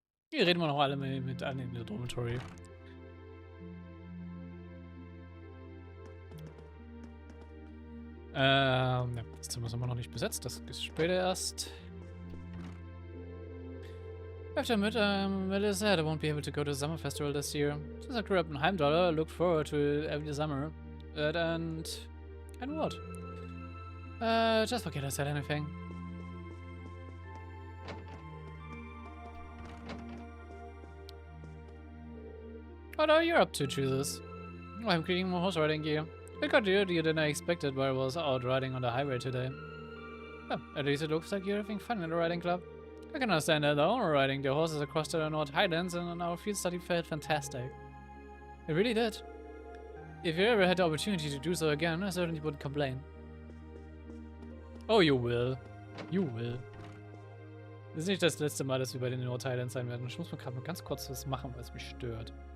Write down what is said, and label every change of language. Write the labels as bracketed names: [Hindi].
[German] Hier reden wir noch alle mit an in der Dormitory. Ja, das Zimmer ist immer noch nicht besetzt, das ist später erst. [English] After Will is sad I won't be able to go to the summer festival this year. Since I grew up in Heimdall, I looked forward to it every summer. And what? Just forget I said anything. What are you up to, Jesus? Oh, I'm creating more horse riding gear. I got earlier than I expected while I was out riding on the highway today. Oh, at least it looks like you're having fun in the riding club. I can understand that though, riding the horses across the North Highlands and on our field study felt fantastic. It really did. If you ever had the opportunity to do so again, I certainly wouldn't complain. Oh, you will. You will. [German] Das ist nicht das letzte Mal, dass wir bei den North Highlands sein werden. Ich muss mal gerade mal ganz kurz was machen, was mich stört.